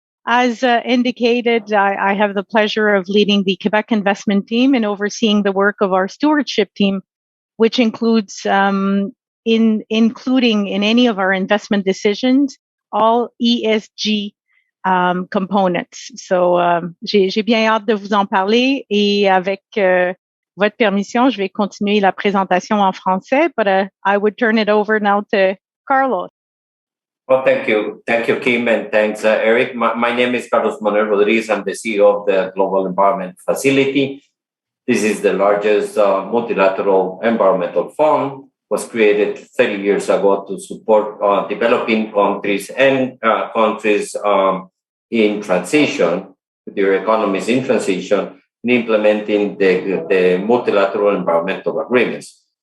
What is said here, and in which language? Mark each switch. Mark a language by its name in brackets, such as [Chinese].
[English] As indicated, I have the pleasure of leading the Quebec investment team and overseeing the work of our stewardship team, which includes, including in any of our investment decisions, all ESG components. [French] So, j'ai bien hâte de vous en parler, et avec votre permission, je vais continuer la présentation en français, [English] but I would turn it over now to Carlos. Well, thank you, Kim, and thanks, Eric. My name is Carlos Manuel Rodriguez. I'm the CEO of the Global Environment Facility. This is the largest multilateral environmental fund. Was created 30 years ago to support developing countries and countries in transition, with their economies in transition, in implementing the multilateral environmental agreements.